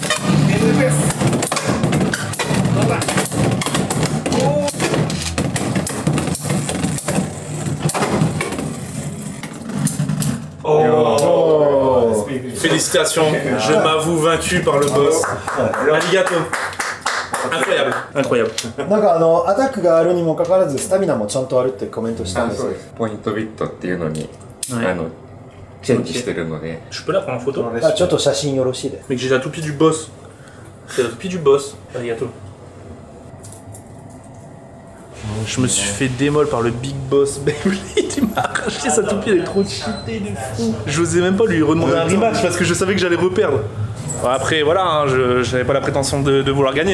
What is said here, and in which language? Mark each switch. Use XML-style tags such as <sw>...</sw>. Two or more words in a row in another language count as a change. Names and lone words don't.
<fr>Félicitations, je m'avoue vaincu par le boss. Arigato. Incroyable, incroyable.</fr> <ja>なんかアタックがあるにもかかわらずスタミナもちゃんとあるってコメントしたんですよ。ポイントビットっていうのに、チェンジしてるので。</ja> <fr>Je peux la prendre en photo?</fr> <ja>あ、ちょっと写真よろしいです。</ja> <fr>Mec, j'ai la toupie du boss. C'est la toupie du boss. Arigato. Je me suis fait démol par le big boss Beyblade, il m'a arraché sa toupie, elle est trop cheatée de fou. J'osais même pas lui redemander un rematch parce que je savais que j'allais reperdre. Bon, après voilà, hein, je n'avais pas la prétention de vouloir gagner.</fr>